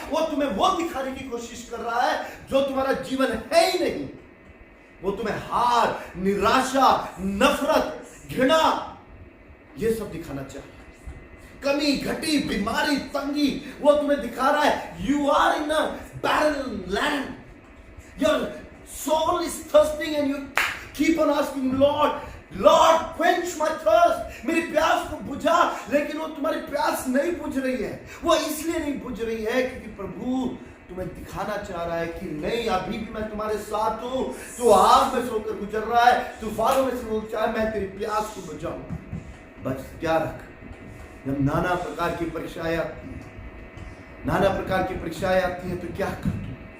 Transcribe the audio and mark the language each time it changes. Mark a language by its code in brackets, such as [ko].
[hi] वो तुम्हें वो दिखाने की कोशिश कर रहा है जो तुम्हारा जीवन है ही नहीं। वो तुम्हें हार, निराशा, नफरत, घृणा, ये सब दिखाना चाहिए। कमी घटी, बीमारी, तंगी, वो तुम्हें दिखा रहा है [en] You are in a barren land. Your soul is thirsting and you keep on asking Lord quench my thirst. [hi] मेरी प्यास को बुझा, लेकिन वो तुम्हारी प्यास नहीं बुझ रही है। वो इसलिए नहीं बुझ रही है क्योंकि प्रभु तुम्हें दिखाना चाह रहा है कि नहीं, अभी भी मैं तुम्हारे साथ हूं। तू आग में से होकर गुजर रहा है, तूफानों में से होकर चाहे मैं तेरी प्यास को बुझाऊं। बस क्या रख, जब नाना प्रकार की परीक्षाएं आती है, नाना प्रकार की परीक्षाएं आती है तो क्या कर तू?